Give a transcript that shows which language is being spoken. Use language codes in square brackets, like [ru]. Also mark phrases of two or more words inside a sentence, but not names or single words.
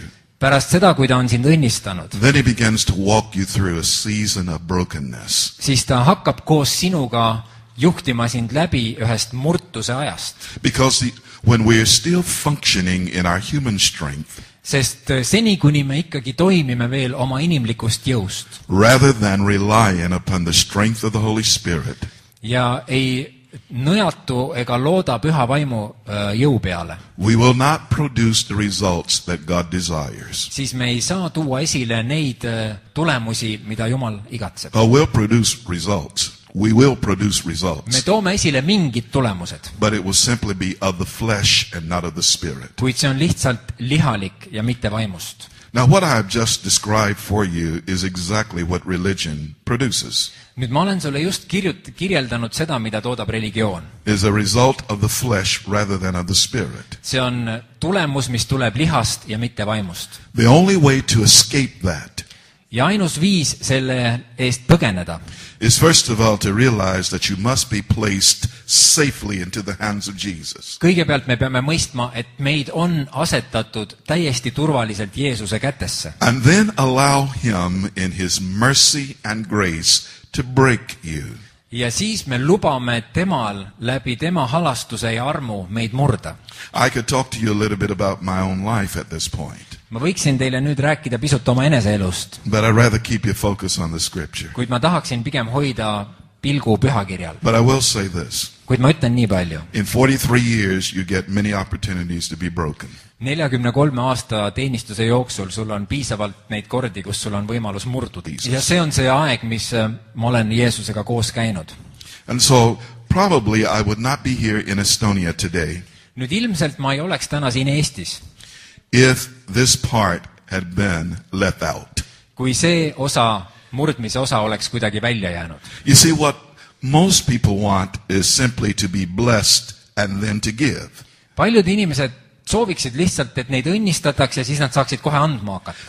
[et] Pärast seda, kui ta on sind õnnistanud, [en] then he begins to walk you through a season of brokenness. [et] siis ta hakkab koos sinuga juhtima sind läbi ühest murtuse ajast. [en] Because when we are still functioning in our human strength, [et] Sest seni, kuni me ikkagi toimime veel oma inimlikust jõust [en] rather than relying upon the strength of the Holy Spirit, [et] ja ei nõjatu ega looda püha vaimu jõu peale, [en] we will not produce the results that God desires. [et] siis me ei saa tuua esile neid tulemusi, mida Jumal igatseb. [en] Or we'll produce results. We will produce [et] Me [en] results. [et] toome esile mingid tulemused, [en] But it will simply be of the flesh and not of the spirit. [et] kuid see on lihtsalt lihalik ja mitte vaimust. [en] Now, what I have just described for you is exactly what religion produces. [et] Nüüd ma olen sulle just kirjeldanud seda, mida toodab religioon. [en] Is a result of the flesh rather than of the spirit. [et] See on tulemus, mis tuleb lihast ja mitte vaimust. [en] The only way to escape that [et] Ja ainus viis selle eest põgeneda [en] is first of all to realize that you must be placed safely into the hands of Jesus. [et] kõigepealt me peame mõistma, et meid on asetatud täiesti turvaliselt Jeesuse kätesse. [en] And then allow him in his mercy and grace to break you. [et] Ja siis me lubame temal läbi tema halastuse ja armu meid murda. [en] I could talk to you a little bit about my own life at this point, [et] Ma võiksin teile nüüd rääkida pisut oma eneseelust, [en] but I'd rather keep your focus on the scripture. [et] kuid ma tahaksin pigem hoida pilgu pühakirjal. [en] But I will say this. [et] Kuid ma ütlen nii palju. [en] In 43 years, you get many opportunities to be broken. [et] 43 aasta teenistuse jooksul sul on piisavalt neid kordi, kus sul on võimalus murduda. Ja see on see aeg, mis ma olen Jeesusega koos käinud. [en] And so, probably I would not be here in Estonia today [et] Nüüd ilmselt ma ei oleks täna siin Eestis, [en] if this part had been left out. [et] kui see osa, murdmise osa oleks kuidagi välja jäänud. [en] You see, what most people want is simply to be blessed and then to give. [et] Paljud inimesed sooviksid lihtsalt, et neid õnnistatakse ja siis nad saaksid kohe andma hakata.